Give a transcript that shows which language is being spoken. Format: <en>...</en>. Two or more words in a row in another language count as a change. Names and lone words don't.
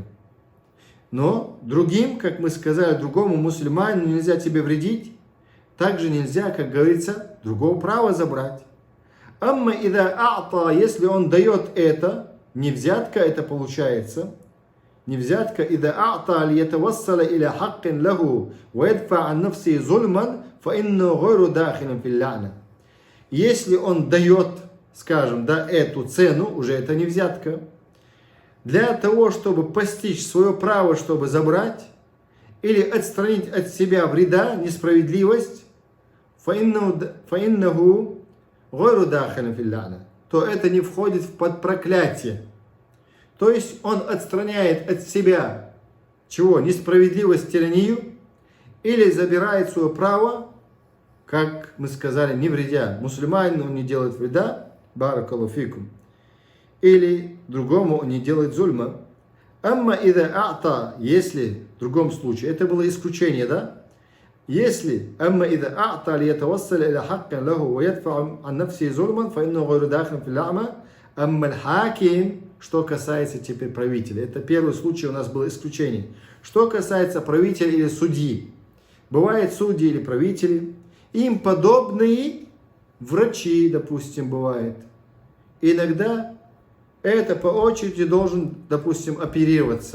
<ru>Но другим, как мы сказали, другому мусульманину нельзя тебе вредить, также нельзя, как говорится, другого права забрать.</ru> <ar>أما إذا أعطى,</ar> <ru>если он дает это, не взятка</ru> <ar>это получается, не взятка, إذا أعطى ليتوصل إلى حق له ويدفع عن نفسه ظلما,</ar> <ru>если он дает, скажем, да, эту цену, уже это не взятка, для того, чтобы постичь свое право, чтобы забрать, или отстранить от себя вреда, несправедливость, то это не входит под проклятие. То есть он отстраняет от себя чего? Несправедливость, тиранию, или забирает свое право, как мы сказали, не вредя. Мусульманину он не делает вреда,</ru> <ar>بارك الله فيكم,</ar> <ru>или другому он не делает зульма.</ru> <ar>أما إذا أعطى,</ar> <ru>если в другом случае, это было исключение, да?</ru> <ar>Если أما إذا أعطى ليتوصل إلى حق له ويدفع عن نفسه ظلما فإنه غير داخل في الأعمى. أما الحاكم,</ar> <ru>что касается теперь правителя. Это первый случай, у нас было исключение. Что касается правителя или судьи. Бывают судьи или правители, им подобные врачи, допустим, бывает. Иногда это по очереди должен, допустим, оперироваться.</ru>